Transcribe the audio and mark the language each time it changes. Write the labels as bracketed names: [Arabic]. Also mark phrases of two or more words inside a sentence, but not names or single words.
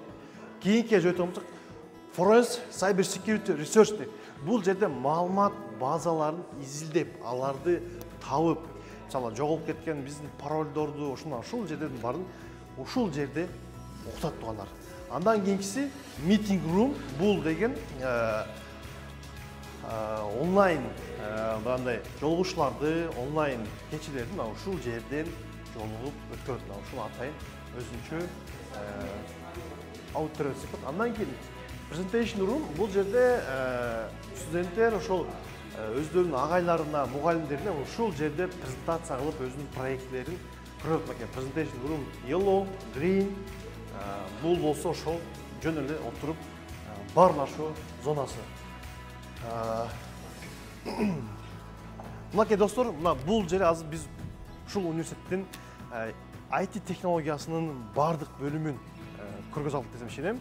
[Kyrgyz] Кийинки өтө болсок, [English] Forensic Cyber Security Research деп. [Kyrgyz] Бул жерде маалымат базаларын изилдеп, аларды табып, мисалы жоголуп кеткен биздин паролдорду ушул жерден барын ушул жерде окутат тургандар. Андан кийинкиси [English] meeting room. [Kyrgyz] Бул деген онлайн мындай жолугушууларды, онлайн кечилерди ушул жерден жолугуп өткөрөт. Ушул атайын өзүнчө аудитория деп. Андан кийин [English] presentation room. [Kyrgyz] Бул жерде студенттер ошол өздөрүнүн агайларына, мугалимдерине ушул жерде презентация кылып, өзүнүн проекттерин көрөт. [English] Presentation room yellow, green. [Kyrgyz] Бул болсо ошол жөн эле отуруп баарлашуу зонасы. Мынакей достор, мына бул жер азыр биз ушул университеттин IT технологиясынын бардык бөлүмүн көргөзө алдык десем ишенем.